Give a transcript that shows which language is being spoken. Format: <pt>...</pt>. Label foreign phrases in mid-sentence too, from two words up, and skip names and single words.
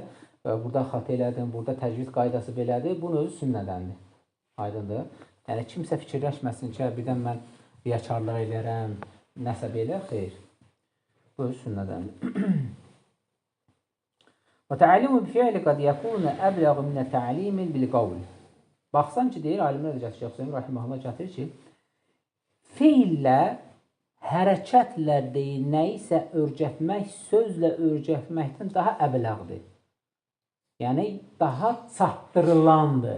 <az>Burada xat elədin, burada təcvid qaydası belədir, bunun özü sünnədəndir. Aydındır. Yəni, kimsə fikirləşməsin ki, birdən mən riyakarlıq eləyərəm, nəsə belə, xeyr. Bu özü sünnədəndir.</az> <ar>والتعليم بالفعل قد يكون أبلغ من التعليم بالقول.</ar> <az>Baxsan ki, deyir, alimlər də gətirir, Şeyx Rahiməhullah gətirir ki, feillə, hərəkətlə deyil, nəyisə öyrətmək, sözlə öyrətməkdən daha əbləğdir. Yəni daha çatdırılandır.</az>